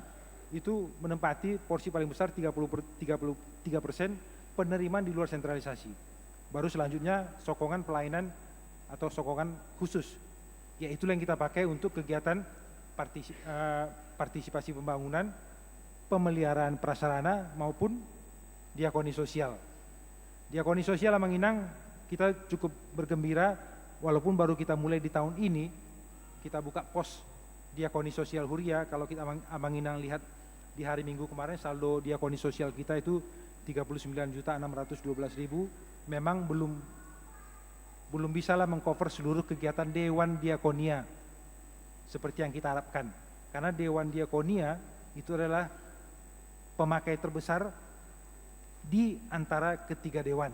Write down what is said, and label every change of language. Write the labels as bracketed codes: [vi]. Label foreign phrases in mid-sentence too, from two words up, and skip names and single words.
[id] Itu menempati porsi paling besar 33% penerimaan di luar sentralisasi. Baru selanjutnya sokongan pelayanan atau sokongan khusus, yaitu yang kita pakai untuk kegiatan partisipasi pembangunan, pemeliharaan prasarana maupun diakoni sosial. Diakoni sosial Mang Inang, kita cukup bergembira walaupun baru kita mulai di tahun ini, kita buka pos diakoni sosial huria. Kalau kita Mang Inang lihat di hari Minggu kemarin saldo diakoni sosial kita itu 39.612.000, memang belum bisalah mengcover seluruh kegiatan Dewan Diakonia seperti yang kita harapkan. Karena Dewan Diakonia itu adalah pemakai terbesar di antara ketiga dewan.